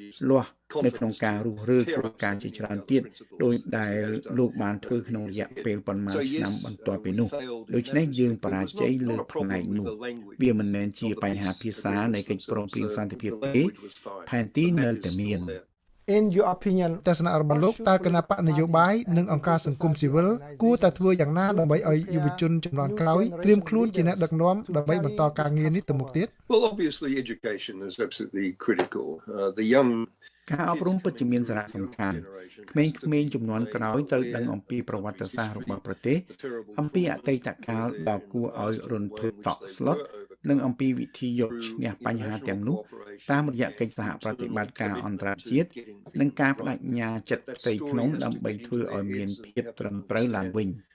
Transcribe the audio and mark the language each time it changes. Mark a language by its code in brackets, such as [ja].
[km] លាស់នៅក្នុងការរុះរើគោលការណ៍ជាច្រើនទៀតដោយដែលលោកបានធ្វើក្នុងរយៈពេលប៉ុន្មានឆ្នាំបន្ទាប់ពីនោះដូច្នេះយើងបរាជ័យលើផ្នែកនោះវាមិនមែនជាបញ្ហាភាសានៃកិច្ចព្រមព្រៀងសន្តិភាពទេផែនទីនៅតែមាន [en] In your opinion [km] ទស្សនៈរបស់លោកតើគណៈបកនយោបាយនិងអង្គការសង្គមស៊ីវិលគួរតែធ្វើយ៉ាងណាដើម្បីឲ្យយុវជនជំនាន់ក្រោយត្រៀមខ្លួនជាអ្នកដឹកនាំដើម្បីបន្តការងារនេះទៅមុខទៀត [en] Well, obviously education is absolutely critical. The young [km] ការអប់រំពិតជាមានសារៈសំខាន់ក្មេងៗជំនាន់ក្រោយត្រូវដឹងអំពីប្រវត្តិសាស្ត្ររបស់ប្រទេសអំពីអតីតកាលដ៏គួរឲ្យរន្ធត់តក់ស្លុតនិងអំពីវិធីយកឈ្នះបញ្ហាទាំងនោះតាមរយៈកិច្ចសហប្រតិបត្តិការអន្តរជាតិនិងការបដិញ្ញាចិត្តផ្ទៃក្នុងដើម្បីធ្វើឲ្យមានភាពត្រឹមត្រូវឡើងវិញ